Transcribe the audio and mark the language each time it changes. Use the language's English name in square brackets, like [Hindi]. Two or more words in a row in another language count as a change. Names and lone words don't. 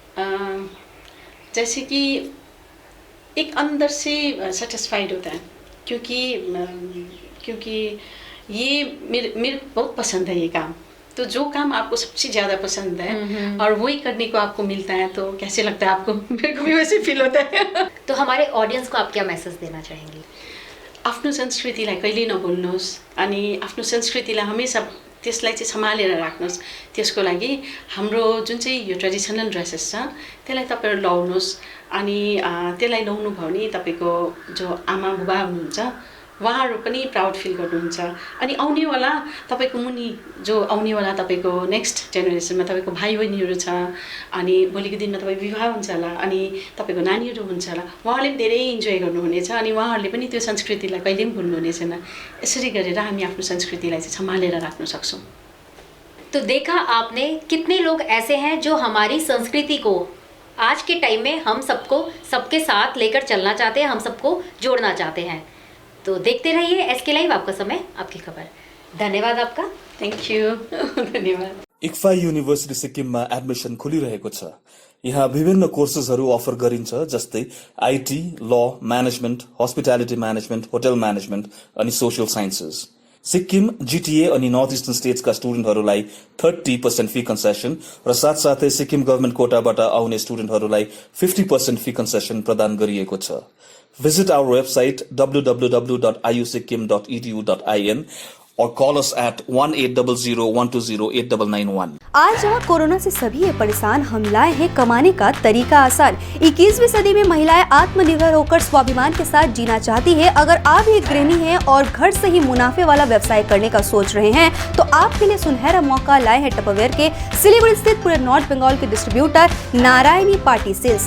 [Hindi] जैसे कि एक अंदर से सेटिस्फाइड होता है, क्योंकि ये मेरे बहुत पसंद है ये काम। तो जो काम आपको सबसे ज़्यादा पसंद है और वही करने को आपको मिलता है, तो कैसे लगता है आपको? मेरे को भी वैसे फील होता है। तो हमारे ऑडियन्स को आप क्या मैसेज देना चाहेंगी? [Nepali] आफ्नो संस्कृतिलाई कहिल्यै नभुल्नुहोस्, अनि आफ्नो संस्कृतिलाई हमेसा त्यसलाई चाहिँ सम्हालेर राख्नुहोस्। त्यसको लागि हाम्रो जुन चाहिँ यो [English] traditional dresses [Nepali] छ त्यसलाई तपाईँहरू लाउनुहोस्, अनि त्यसलाई लाउनु भयो भने तपाईँको जो आमा बुबा हुनुहुन्छ उहाँहरू पनि [English] proud feel [Nepali] गर्नुहुन्छ, अनि आउनेवाला तपाईँको मुनि जो आउनेवाला तपाईँको [English] next generationमा [Nepali] तपाईँको भाइ बहिनीहरू छ, अनि भोलिको दिनमा तपाईँ विवाह हुन्छ होला, अनि तपाईँको नानीहरू हुन्छ होला, उहाँहरूले पनि धेरै इन्जोय गर्नुहुनेछ, अनि उहाँहरूले पनि त्यो संस्कृतिलाई कहिले पनि भुल्नुहुने छैन। यसरी गरेर हामी आफ्नो संस्कृतिलाई चाहिँ सम्हालेर राख्न सक्छौँ। [Hindi] तो देखा आपने, कितने लोग ऐसे हैं जो हमारी संस्कृति को आज के टाइम में हम सबको सबके साथ लेकर चलना चाहते हैं, हम सबको जोड़ना चाहते हैं। तो देखते रहिए SK लाइव, आपका समय आपकी खबर। धन्यवाद आपका। [English] Thank you. धन्यवाद। [Nepali] इक्फा युनिभर्सिटी सिक्किममा एडमिसन खुलिरहेको छ। यहाँ विभिन्न कोर्सेसहरू अफर गरिन्छ, जस्तै IT, ल, म्यानेजमेन्ट, [English] hospitality management, hotel management [Nepali] अनि [English] social sciences. [Nepali] सिक्किम, GTA अनि [English] North Eastern Statesका [Nepali] स्टुडेन्टहरूलाई 30% [English] fee concession [Nepali] र साथसाथै सिक्किम गभर्मेन्ट कोटाबाट आउने स्टुडेन्टहरूलाई 50% [English] fee concession [Nepali] प्रदान गरिएको छ। [English] Visit our website www.iusikkim.edu.in or call us at 1800-120-8991। [Hindi] आज जहाँ कोरोना से सभी ये परेशान, हम लाए हैं कमाने का तरीका आसान। 21वीं सदी में महिलाएं आत्मनिर्भर होकर स्वाभिमान के साथ जीना चाहती है। अगर आप एक गृहिणी हैं और घर से ही मुनाफे वाला व्यवसाय करने का सोच रहे हैं, तो आपके लिए सुनहरा मौका लाए हैं टपरवेयर के सिलीगुड़ी स्थित पूरे नॉर्थ बंगाल के डिस्ट्रीब्यूटर नारायणी पार्टी सेल्स।